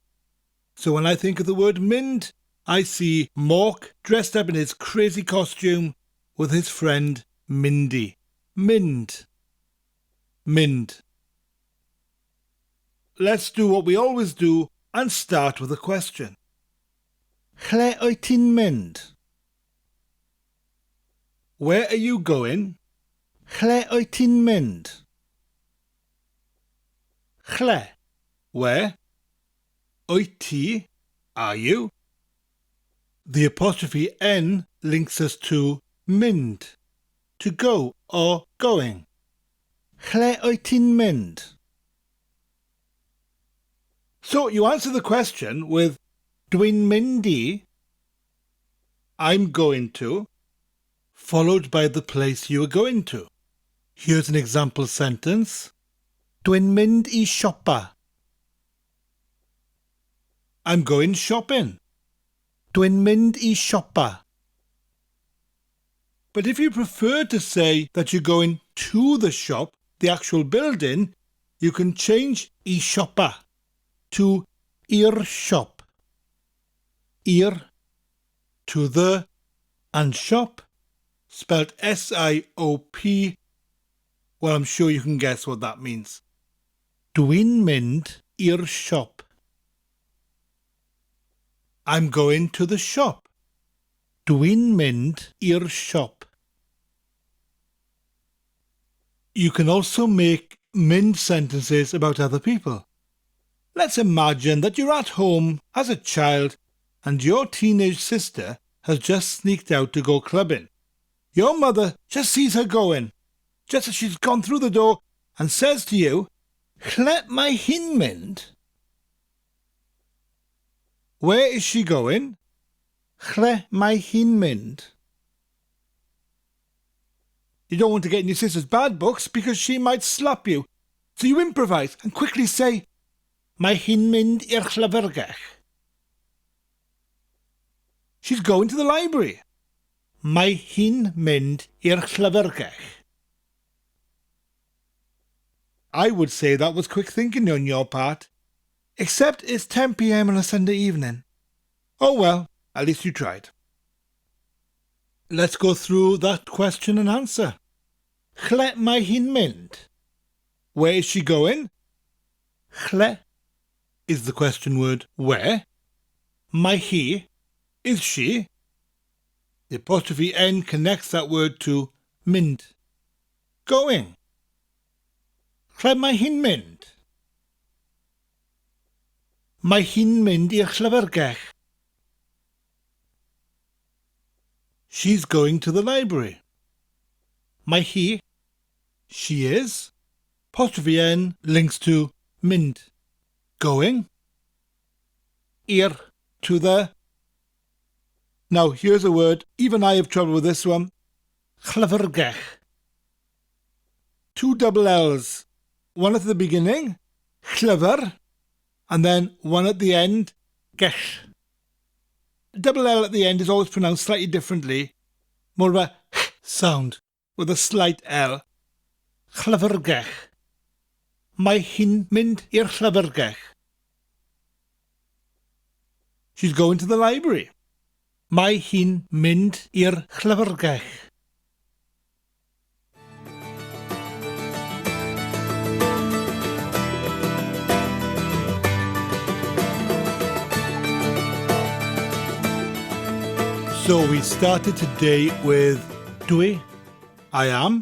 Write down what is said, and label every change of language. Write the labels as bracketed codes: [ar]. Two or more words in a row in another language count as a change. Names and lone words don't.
[en] So when I think of the word Mynd, I see Mork dressed up in his crazy costume with his friend Mindy. [cy] Mynd. Mynd. [en] Let's do what we always do and start with a question. [cy] Lle wyt ti'n mynd? [en] Where are you going? [cy] Lle wyt ti'n mynd? Lle, where? Wyt ti, [en] are you? The apostrophe N links us to mynd, to go or going. [cy] Lle wyt ti'n mynd? [en] So you answer the question with [cy] dwi'n mynd I, [en] I'm going to, followed by the place you are going to. Here's an example sentence. [cy] Dwi'n mynd I siopa. [en] I'm going shopping. [cy] Dwi'n mynd I siopa. [en] But if you prefer to say that you're going to the shop, the actual building, you can change [cy] I siopa [en] to [cy] i'r shop. [en] Ir, to the, and shop, spelled S-I-O-P. Well, I'm sure you can guess what that means. [cy] Dwi'n mynd i'r shop. [en] I'm going to the shop. [cy] Dwi'n mynd i'r shop. [en] You can also make mynd sentences about other people. Let's imagine that you're at home as a child and your teenage sister has just sneaked out to go clubbing. Your mother just sees her going, just as she's gone through the door, and says to you, [cy] Lle mae hi'n mynd? [en] Where is she going? [cy] Lle mae hi'n mynd? [en] You don't want to get in your sister's bad books because she might slap you. So you improvise and quickly say, [cy] Mae hi'n mynd i'r llyfrgell. [en] She's going to the library. [cy] Mae hi'n mynd i'r llyfrgell. [en] I would say that was quick thinking on your part. Except it's 10 p.m. on a Sunday evening. Oh well, at least you tried. Let's go through that question and answer. [cy] Lle mae hi'n mynd? [en] Where is she going? Lle is the question word where. [cy] Mae hi, [en] is she. The apostrophe N connects that word to mynd. Going. [cy] Lle mae hi'n mynd? Mae hi'n mynd i'r llyfrgell. [en] She's going to the library. [cy] Mae hi, [en] she is. Apostrophe N links to Mynd, going. Ir, to the. Now here's a word, even I have trouble with this one. Llyfrgell. Two double L's. One at the beginning, llyfr, and then one at the end, gell. Double L at the end is always pronounced slightly differently, more of a sound with a slight L. [cy] Llyfrgell. Mae hi'n mynd i'r llyfrgell. [en] She's going to the library. [cy] Mae hi'n mynd i'r llyfrgell. [en] So we started today with dwi, I am.